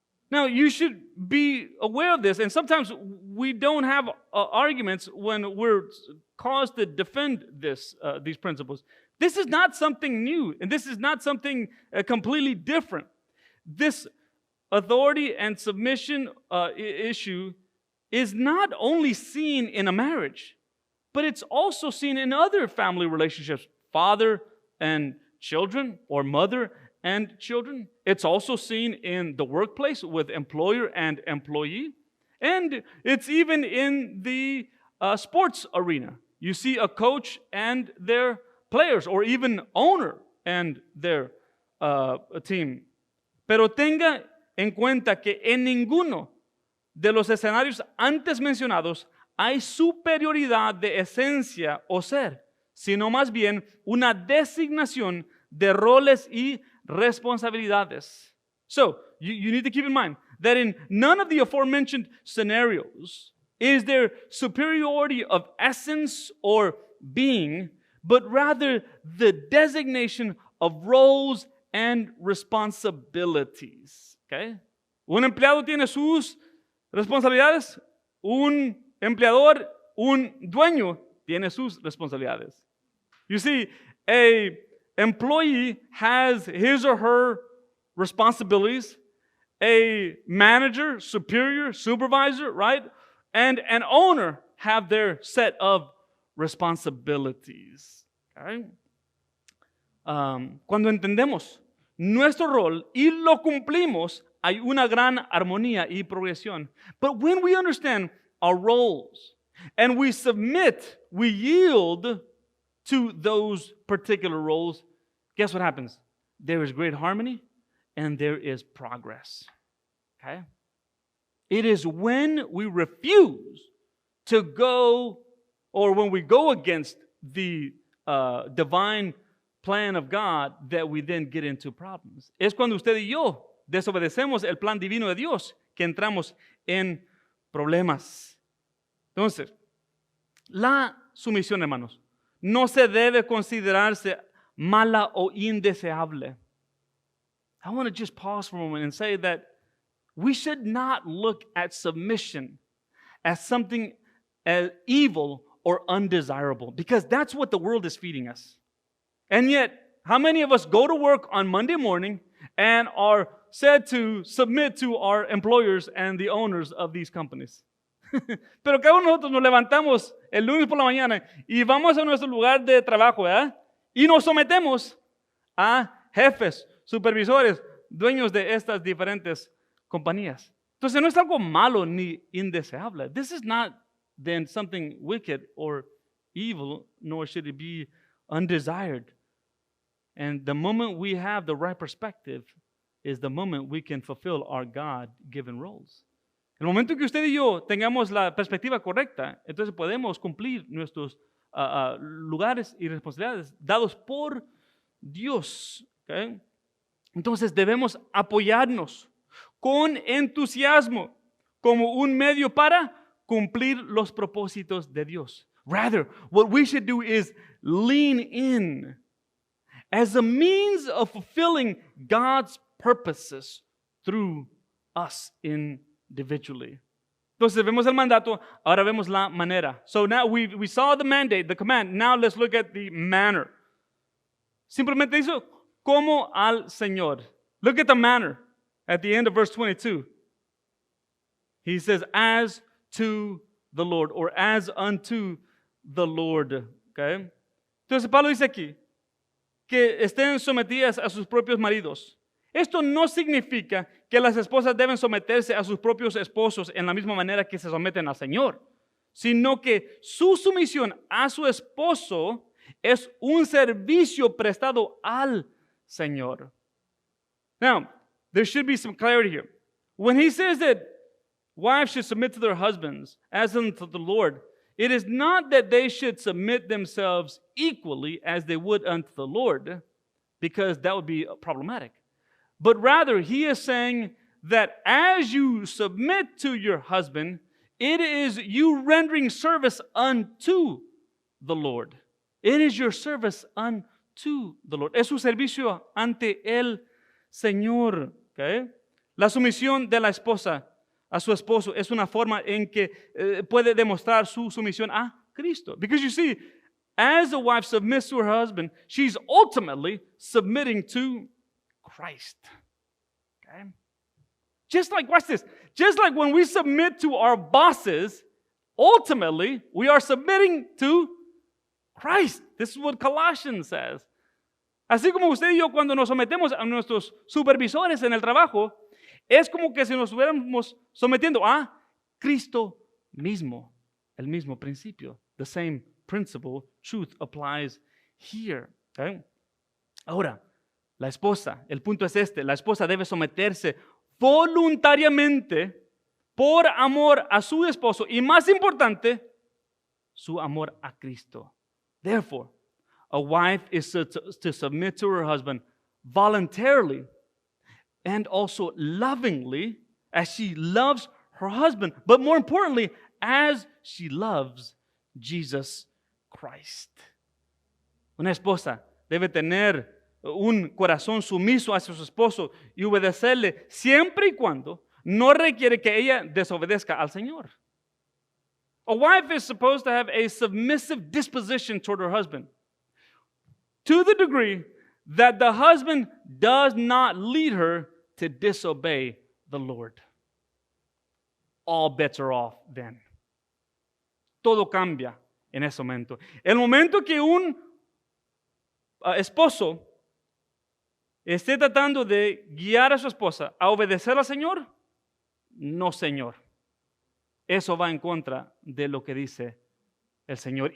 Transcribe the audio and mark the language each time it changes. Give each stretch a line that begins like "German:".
English: Now, you should be aware of this, and sometimes we don't have arguments when we're caused to defend these principles. This is not something new, and this is not something completely different. This authority and submission issue is not only seen in a marriage, but it's also seen in other family relationships, father and children, or mother and children. It's also seen in the workplace with employer and employee, and it's even in the sports arena. You see a coach and their players, or even owner and their team.
Spanish: Pero tenga en cuenta que en ninguno de los escenarios antes mencionados hay superioridad de esencia o ser, sino más bien una designación de roles y responsabilidades.
English: So, you need to keep in mind that in none of the aforementioned scenarios is there superiority of essence or being, but rather the designation of roles and responsibilities. Okay?
Spanish: Un empleado tiene sus responsabilidades, un empleador, un dueño tiene sus responsabilidades.
English: You see, a employee has his or her responsibilities. A manager, superior, supervisor, right? And an owner have their set of responsibilities. Okay?
Spanish: Cuando entendemos nuestro rol y lo cumplimos, hay una gran armonía y progresión.
English: But when we understand our roles and we submit, we yield to those particular roles, guess what happens? There is great harmony and there is progress. Okay? It is when we refuse to go, or when we go against the divine plan of God, that we then get into problems.
Spanish: Es cuando usted y yo desobedecemos el plan divino de Dios que entramos en problemas. Entonces, la sumisión, hermanos, no se debe considerarse mala o indeseable.
English: I want to just pause for a moment and say that we should not look at submission as something as evil or undesirable, because that's what the world is feeding us. And yet, how many of us go to work on Monday morning and are said to submit to our employers and the owners of these companies?
Spanish: Pero cada uno de nosotros nos levantamos el lunes por la mañana y vamos a nuestro lugar de trabajo, ¿verdad? Y nos sometemos a jefes, supervisores, dueños de estas diferentes compañías. Entonces no es algo malo ni indeseable.
English: This is not then something wicked or evil, nor should it be undesired. And the moment we have the right perspective is the moment we can fulfill our God-given roles.
Spanish: El momento que usted y yo tengamos la perspectiva correcta, entonces podemos cumplir nuestros lugares y responsabilidades dados por Dios. ¿Okay? Entonces debemos apoyarnos con entusiasmo como un medio para cumplir los propósitos de Dios.
English: Rather, what we should do is lean in as a means of fulfilling God's purposes through us individually.
Spanish: Entonces vemos el mandato, ahora vemos la manera.
English: So now we saw the mandate, the command. Now let's look at the manner.
Spanish: Simplemente dice, como al Señor.
English: Look at the manner at the end of verse 22. He says, as to the Lord, or as unto the Lord. Okay?
Spanish: Entonces Pablo dice aquí que estén sometidas a sus propios maridos. Esto no significa que las esposas deben someterse a sus propios esposos en la misma manera que se someten al Señor, sino que su sumisión a su esposo es un servicio prestado al Señor.
English: Now, there should be some clarity here. When he says that wives should submit to their husbands as unto the Lord, it is not that they should submit themselves equally as they would unto the Lord, because that would be problematic. But rather, he is saying that as you submit to your husband, it is you rendering service unto the Lord. It is your service unto the Lord.
Spanish: Es su servicio ante el Señor. Okay? La sumisión de la esposa a su esposo es una forma en que puede demostrar su sumisión a Cristo.
English: Because you see, as a wife submits to her husband, she's ultimately submitting to Christ. Okay? Just like, watch this, just like when we submit to our bosses, ultimately we are submitting to Christ. This is what Colossians says.
Spanish: Así como usted y yo cuando nos sometemos a nuestros supervisores en el trabajo, es como que si nos estuviéramos sometiendo a Cristo mismo, el mismo principio.
English: The same principle, truth applies here. Okay?
Spanish: Ahora, la esposa, el punto es este, la esposa debe someterse voluntariamente por amor a su esposo y, más importante, su amor a Cristo.
English: Therefore, a wife is to submit to her husband voluntarily and also lovingly as she loves her husband, but more importantly, as she loves Jesus Christ.
Spanish: Una esposa debe tener un corazón sumiso hacia su esposo y obedecerle siempre y cuando no requiere que ella desobedezca al Señor.
English: A wife is supposed to have a submissive disposition toward her husband to the degree that the husband does not lead her to disobey the Lord. All bets are off then.
Spanish: Todo cambia en ese momento. El momento que un esposo esté tratando de guiar a su esposa a obedecer al Señor, no, Señor. Eso va en contra de lo que dice el Señor.